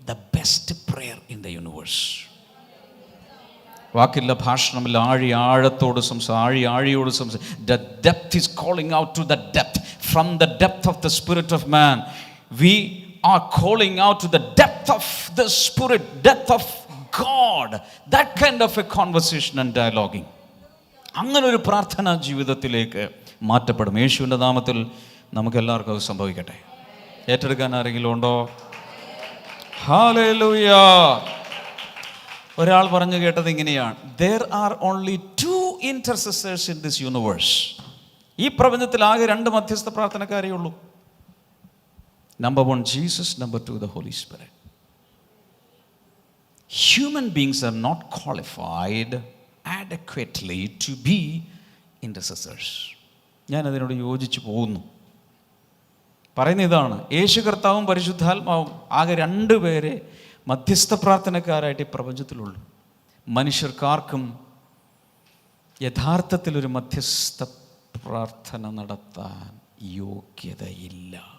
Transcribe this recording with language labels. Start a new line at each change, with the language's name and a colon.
English: The best prayer in the universe.
Malayalam: വാക്കില്ല, ഭാഷണമില്ല, ആഴത്തോട് ആഴിയോട്
English: The depth is calling out to the depth. From the depth of the spirit of man we are calling out to the depth of the spirit, depth of God. That kind of a conversation and dialoguing.
Malayalam: അങ്ങനെ ഒരു പ്രാർത്ഥനാ ജീവിതത്തിലേക്ക് മാറ്റപ്പെടും. യേശുവിൻ്റെ നാമത്തിൽ നമുക്ക് എല്ലാവർക്കും അത് സംഭവിക്കട്ടെ. ഏറ്റെടുക്കാൻ ആരെങ്കിലും ഉണ്ടോ? ഹല്ലേലൂയ. ഒരാൾ പറഞ്ഞു കേട്ടത് ഇങ്ങനെയാണ്:
English: there are only 2 intercessors in this universe.
Malayalam: ഈ പ്രപഞ്ചത്തിൽ ആകെ 2 മധ്യസ്ഥ പ്രാർത്ഥനക്കാരേ ഉള്ളൂ.
English: Number 1 Jesus, number 2 the Holy Spirit. Human beings are not qualified adequately to be intercessors.
Malayalam: ഞാൻ അതിനോട് യോജിച്ചു പോകുന്നു. പറയുന്ന ഇതാണ്, യേശു കർത്താവും പരിശുദ്ധാത്മാവും ആകെ 2 പേരെ മധ്യസ്ഥ പ്രാർത്ഥനക്കാരായിട്ട് ഈ പ്രപഞ്ചത്തിലുള്ളൂ. മനുഷ്യർക്കാർക്കും യഥാർത്ഥത്തിലൊരു മധ്യസ്ഥ പ്രാർത്ഥന നടത്താൻ യോഗ്യതയില്ല.